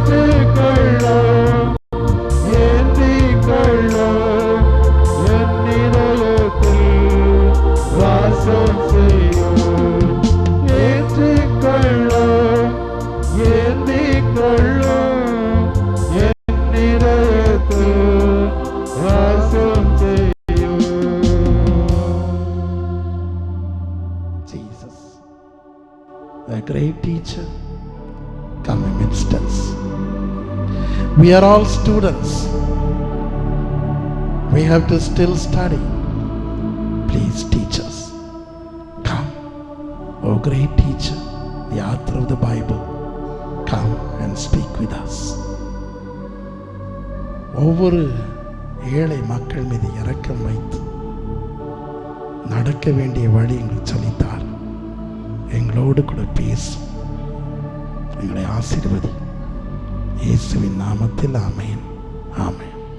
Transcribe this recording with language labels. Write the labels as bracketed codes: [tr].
[ta] ஏற்றுக்கொள்ளும், ஏந்திக்கொள்ளும், என் இதயத்தில் வாசம் செய்யும். ஏற்றுக்கொள்ளும், ஏந்திக்கொள்ளும், என் இதயத்தில் வாசம் செய்யும். [en] Jesus, the great teacher, come amidst us. We are all students. We have to still study. Please teach us. Come, oh great teacher, the author of the Bible, come and speak with us. [ta] ஒவ்வொரு ஏழை மக்கள் மீது இரக்கம் வைத்து நடக்க வேண்டிய வழி எங்களுக்கு சொல்லித்தார். எங்களோடு கூட பேசும், எங்களை ஆசீர்வதி. இயேசுவின் நாமத்தில் ஆமென், ஆமென்.